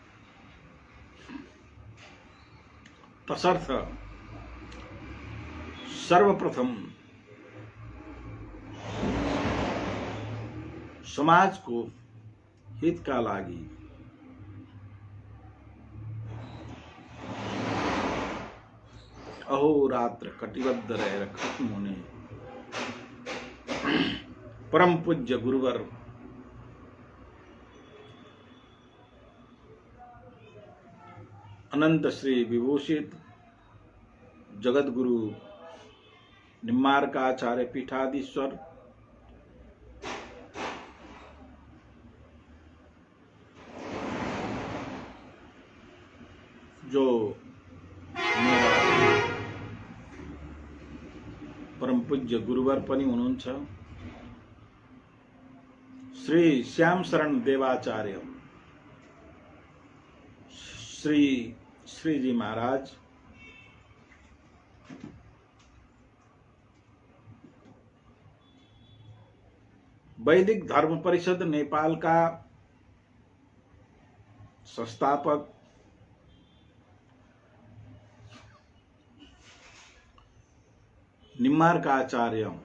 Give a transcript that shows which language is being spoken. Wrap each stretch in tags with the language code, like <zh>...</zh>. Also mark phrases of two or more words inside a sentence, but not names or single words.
<ne>तसर्थ सर्वप्रथम समाजको हितका लागि अहोरात्र कटिबद्ध रहेर खत्म हुने परम पूज्य गुरुवर अनंत श्री विभूषित जगद्गुरु निम्बार्काचार्य पीठाधीश्वर</ne> <hi>जो मेरा</hi> <ne>परम पूज्य गुरुवर पनि हुनुहुन्छ, श्री श्याम शरण देवाचार्य श्रीजी महाराज, वैदिक धर्म परिषद नेपाल</ne> <hi>का संस्थापक,</hi> <ne>निम्बार्काचार्य</ne>